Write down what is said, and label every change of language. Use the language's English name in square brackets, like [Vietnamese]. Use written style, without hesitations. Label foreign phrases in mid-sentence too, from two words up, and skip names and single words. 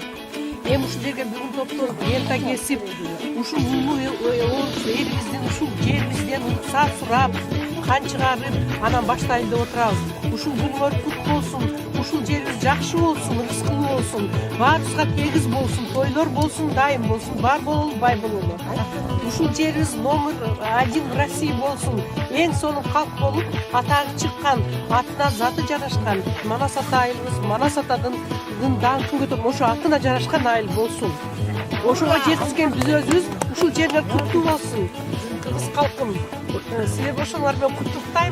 [Kyrgyz] Эми ушул жерге бүгүн топтолуп, лента кесип, ушул улуу элибиздин, ушул жерибизден уруксат сурап, кан чыгарып, анан баштайлы деп отурабыз. Ушул күнүңөр кут болсун, ушул жерибиз жакшы болсун, рызкылуу болсун, баарыбызга тегиз болсун, тойлор болсун, дайым болсун, бар бололу, бай бололу. Ушул жерибиз [Russian] номер 1 в России [Kyrgyz] болсун, эң сонун калк болуп, атагы чыккан, атына заты жарашкан, Манасат айылыбыз, Манасатадын даңкын көтөрүп, ошо атына жарашкан айыл болсун. Ошого жеткизген биз өзүбүз, ушул жерлер куттуу болсун. Кыргыз калкым, силерди ошолор менен куттуктайм.